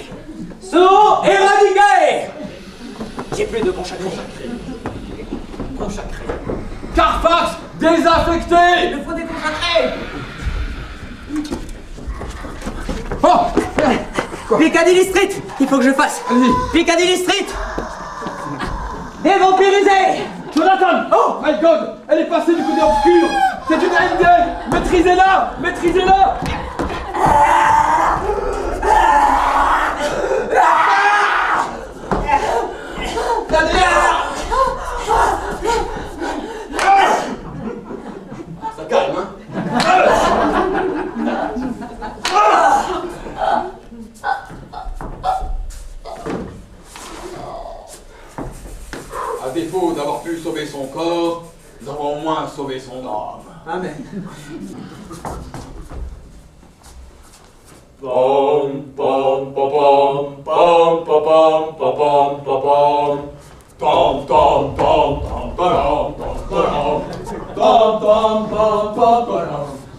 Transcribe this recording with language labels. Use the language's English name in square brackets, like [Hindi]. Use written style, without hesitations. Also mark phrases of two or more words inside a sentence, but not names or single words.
[French] Sous éradiqué. J'ai plus de consacré. Consacré. Carfax, désaffecté. Il nous faut des consacrés. Oh! Piccadilly Street, il faut que je fasse. Allez-y. Piccadilly Street. Dévampirisé. [English] Jonathan! Oh my god! [French] Elle est passée du côté obscur! C'est une ND! Maîtrisez-la! Maîtrisez-la! Ça calme, hein? À défaut d'avoir pu sauver son corps, nous avons au moins sauvé son âme. Amen. Pom pom pom pom pom pom pom pom pom tom tom tom tom tom tom tom tom tom tom.